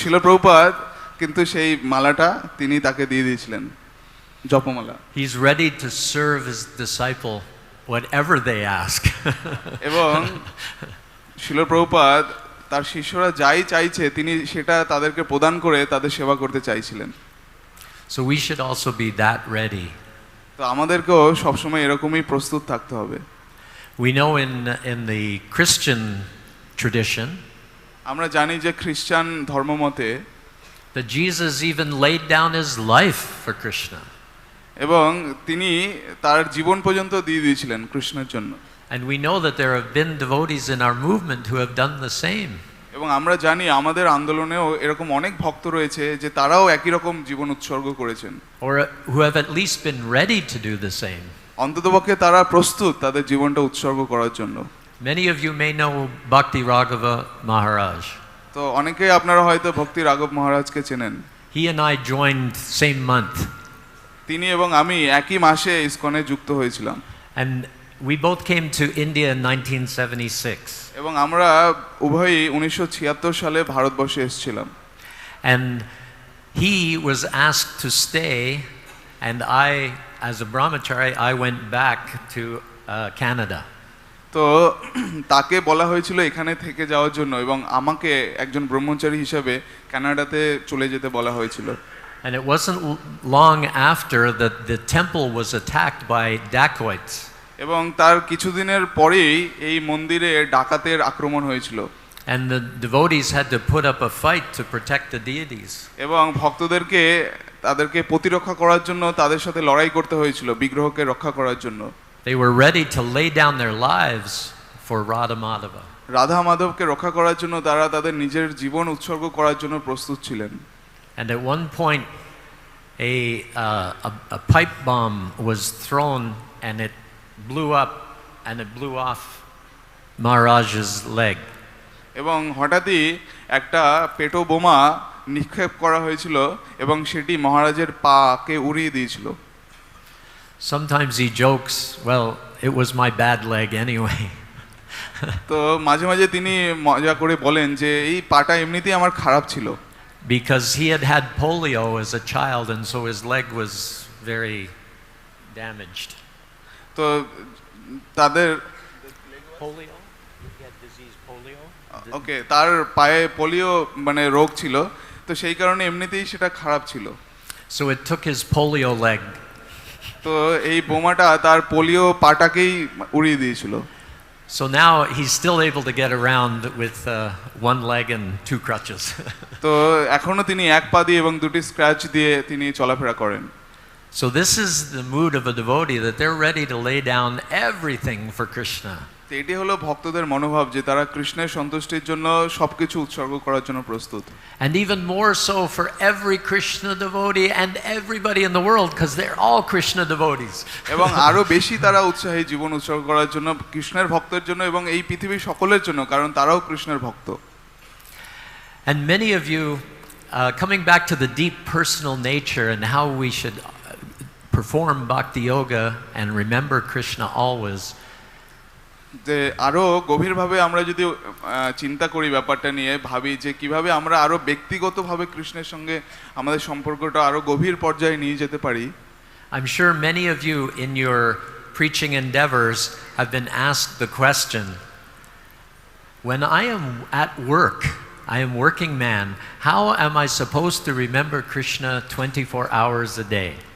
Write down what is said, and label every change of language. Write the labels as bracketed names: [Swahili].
[Bangla] শিল প্রভুপাদ কিন্তু সেই মালাটা তিনি তাকে দিয়ে দিয়েছিলেন, জপমালা। [English] He's ready to serve his disciple whatever they ask. [Bangla] এবং শিল প্রভুপাদ তার শিষ্যরা যাই চাইছে তিনি সেটা তাদেরকে প্রদান করে তাদের সেবা করতে চাইছিলেন। [English] So we should also be that ready. [Bangla] তো আমাদেরকেও সবসময় এরকমই প্রস্তুত থাকতে হবে। [English] We know in the Christian tradition [Bangla] আমরা জানি যে খ্রিস্টান ধর্মমতে [English] that Jesus even laid down his life for Krishna. [Bangla] এবং তিনি তার জীবন পর্যন্ত দিয়ে দিয়েছিলেন কৃষ্ণের জন্য। [English] And we know that there have been devotees in our movement who have done the same. [Bangla] এবং আমরা জানি আমাদের আন্দোলনেও এরকম অনেক ভক্ত রয়েছে যে তারাও একই রকম জীবন উৎসর্গ করেছেন, [English] Or who have at least been ready to do the same. [Bangla] অন্ততপক্ষে তারা প্রস্তুত তাদের জীবনটা উৎসর্গ করার জন্য। [English] Many of you may know Bhakti Raghava Maharaj. [Bangla] তো অনেকেই আপনারা হয়তো ভক্তি রাঘব মহারাজকে চেনেন। [English] He and I joined same month. [Bangla] তিনি এবং আমি একই মাসে ইসকনে যুক্ত হয়েছিলাম। [English] And we both came to India in 1976. [Bangla] এবং আমরা উভয়ই 1976 সালে ভারতবর্ষে এসেছিলাম। [English] And he was asked to stay, and I, as a brahmachari, I went back to Canada. [Bangla] তো তাকে বলা হয়েছিল এখানে থেকে যাওয়ার জন্য এবং আমাকে একজন ব্রহ্মচারী হিসেবে কানাডাতে চলে যেতে বলা হয়েছিল। [English] And it wasn't long after that the temple was attacked by dacoits. [Bangla] এবং তার কিছুদিনের পরেই এই মন্দিরে ডাকাতের আক্রমণ হয়েছিল। [English] And the devotees had to put up a fight to protect the deities. [Bangla] এবং ভক্তদেরকে তাদেরকে প্রতিরক্ষা করার জন্য তাদের সাথে লড়াই করতে হয়েছিল বিগ্রহকে রক্ষা করার জন্য। [English] They were ready to lay down their lives for Radha Madhava. [Bangla] Radha মাধবকে রক্ষা করার জন্য তারা তাদের নিজের জীবন উৎসর্গ করার জন্য প্রস্তুত ছিলেন। [English] And at one point a pipe bomb was thrown and it blew up and it blew off Maharaj's leg. [Bangla] এবং হঠাৎই একটা পেটো বোমা নিক্ষেপ করা হয়েছিল এবং সেটি মহারাজের পাকে উড়িয়ে দিয়েছিল। [English] Sometimes he jokes, well, it was my bad leg anyway. [Bangla] তো মাঝে মাঝে তিনি মজা করে বলেন যে এই পাটা এমনিতেই আমার খারাপ ছিল। [English] Because he had had polio as a child and so his leg was very damaged. [Bangla] তো তাদের [English] Polio? He had disease polio? [Bangla] ওকে, তার পায়ে পোলিও মানে রোগ ছিল, তো সেই কারণে এমনিতেই সেটা খারাপ ছিল। [English] So it took his polio leg. [Bangla] তো এই বোমাটা তার পোলিও পাটাকেই উড়িয়ে দিয়েছিল। [English] So now he's still able to get around with one leg and two crutches. [Bangla] তো এখনো তিনি এক পা দিয়ে এবং দুটি স্ক্র্যাচ দিয়ে তিনি চলাফেরা করেন। [English] So this is the mood of a devotee, that they're ready to lay down everything for Krishna. [Bangla] তো এটি হলো ভক্তদের মনোভাব যে তারা কৃষ্ণের সন্তুষ্টির জন্য সবকিছু উৎসর্গ করার জন্য প্রস্তুত। [English] And even more so for every Krishna devotee and everybody in the world, because they're all Krishna devotees. [Bangla] এবং আরো বেশি তারা উৎসাহী জীবন উৎসর্গ করার জন্য কৃষ্ণের ভক্তের জন্য এবং এই পৃথিবীর সকলের জন্য, কারণ তারাও কৃষ্ণের ভক্ত। [English] And many of you, coming back to the deep personal nature and how we should perform bhakti yoga and remember Krishna always. [Bangla] যে আরো গভীরভাবে আমরা যদি চিন্তা করি ব্যাপারটা নিয়ে, ভাবি যে কিভাবে আমরা আরো ব্যক্তিগতভাবে কৃষ্ণের সঙ্গে আমাদের সম্পর্কটা আরো গভীর পর্যায়ে নিয়ে যেতে পারি। [English] I'm sure many of you in your preaching endeavors have been asked the question, when I am at work, I am working man, how am I supposed to remember Krishna 24 hours a day?